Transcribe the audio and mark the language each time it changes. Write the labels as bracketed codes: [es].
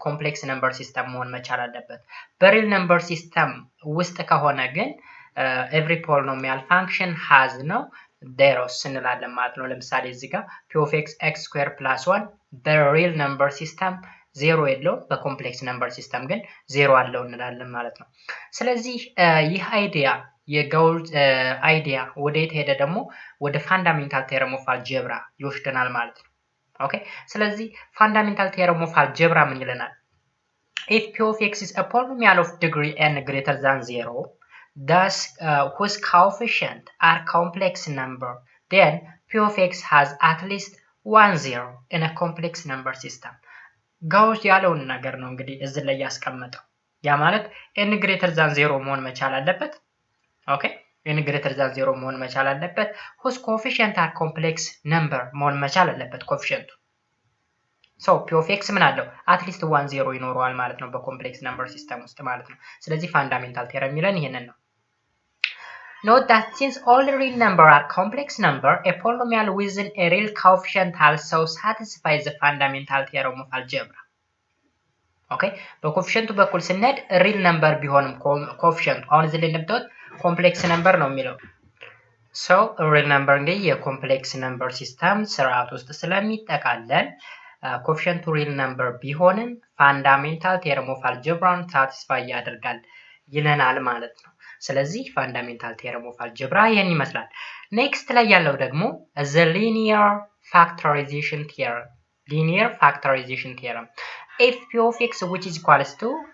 [am] ኮምፕሌክስ ነምበር ሲስተም መሆን መቻል አለበት። በሪል ነምበር ሲስተም ውስጥ ከሆነ ግን [en] every polynomial function has [am] ነው zeros እንላለን ማለት ነው። ለምሳሌ እዚህ ጋር [en] p of x x square plus 1 [am] በሪል ነምበር ሲስተም ዜሮ የለውም በኮምፕሌክስ ነምበር ሲስተም ግን ዜሮ አለው እንላለን ማለት ነው። ስለዚህ ይህ አይዲያ የጋውስ አይዲያ ወዴት ሄደ ደግሞ ወደ ፋንዳሜንታል ቴረም ኦፍ አልጀብራ ይወስደናል ማለት ነው። ኦኬ ስለዚህ ፋንዳሜንታል ቴረም ኦፍ አልጀብራ ምን ይለናል? [en] if p of x is a polynomial of degree n greater than 0 thus whose coefficient are complex number then p of x has at least 1 0 in a complex number system [am] ጋውስ ያለውን ነገር ነው እንግዲህ እዚህ ላይ ያስቀመጠው። ያ ማለት [en] n greater than 0 [am] መሆን መቻል አለበት። ኦኬ [en] n greater than 0 መሆን መቻል አለበት። whose coefficient are complex number [am] መሆን መቻል አለበት ኮኤፊሺየንቱ። [en] so p of x ምን አለው at least 1 0 [am] ይኖረዋል ማለት ነው በኮምፕሌክስ ነምበር ሲስተም ውስጥ ማለት ነው። ስለዚህ ፋንዳሜንታል ቴረም የሚለን ይሄንን ነው። [en] Note that since all real numbers are complex number, a polynomial within a real coefficient also satisfies the fundamental theorem of algebra. [am] Okay, በኮኤፊሺየንቱ በኩል ስንሄድ ሪል ነምበር ቢሆንም ኮኤፊሺየንቱ አሁን እዚህ ላይ እንደምታዩት ኮምፕሌክስ ነምበር ነው የሚለው። so ሪል ነምበር እንግዲህ የኮምፕሌክስ ነምበር ሲስተም ስርዓት ውስጥ ስለሚጠቃለል ኮኤፊሺየንቱ ሪል ነምበር ቢሆንም ፋንዳሜንታል ቴረም ኦፍ አልጀብራን ሳቲስፋይ ያደርጋል ይለናል ማለት ነው። ስለዚህ ፋንዳሜንታል ቴረም ኦፍ አልጀብራ ይሄን ይመስላል። ኔክስት ላይ ያለው ደግሞ [en] the linear factorization theorem linear factorization theorem if p of x which is equals to